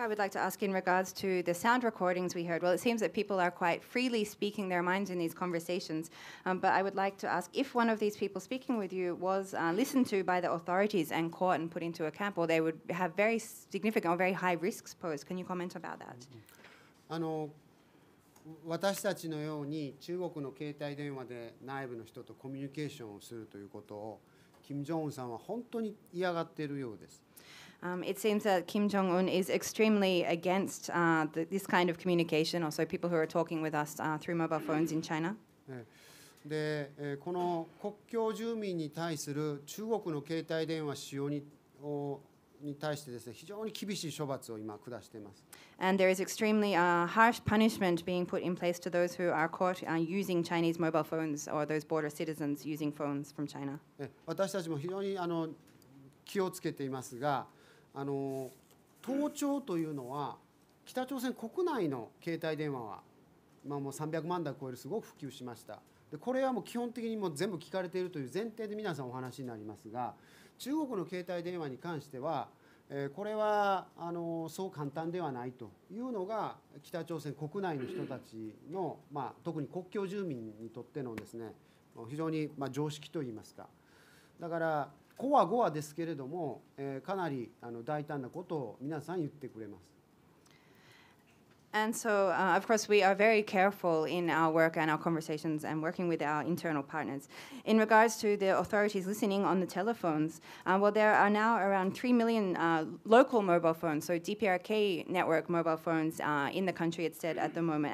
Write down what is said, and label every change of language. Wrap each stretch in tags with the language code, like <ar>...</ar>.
<en>I would like to ask in regards to the sound recordings we heard. Well, it seems that people are quite freely speaking their minds in these conversations. But I would like to ask if one of these people speaking with you was listened to by the authorities and caught and put into a camp, or they would have very significant or very high risks posed. Can you comment about that?</en> <ja>私たちのように中国の携帯電話で内部の人とコミュニケーションをするということを金正恩さんは本当に嫌がっているようです。</ja> <en>It seems that Kim Jong-un is extremely against this kind of communication, also people who are talking with us through mobile phones in China.</en> <ja>で、この国境住民に対する中国の携帯電話使用に対してですね、非常に厳しい処罰を今下しています。</ja> <en>And there is extremely harsh punishment being put in place to those who are caught using Chinese mobile phones or those border citizens using phones from China.</en> <ja>私たちも非常に気をつけていますが、盗聴というのは北朝鮮国内の携帯電話は今もう300万台を超えるすごく普及しました。でこれはもう基本的にもう全部聞かれているという前提で皆さんお話になりますが、中国の携帯電話に関しては、これはそう簡単ではないというのが北朝鮮国内の人たちの、特に国境住民にとってのですね、非常に常識といいますか、だからこわごわですけれども、かなり大胆なことを皆さん言ってくれます。</ja> <en>And so, of course, we are very careful in our work and our conversations and working with our internal partners. In regards to the authorities listening on the telephones, well, there are now around 3 million local mobile phones, so DPRK network mobile phones in the country, it's said, at the moment.</en>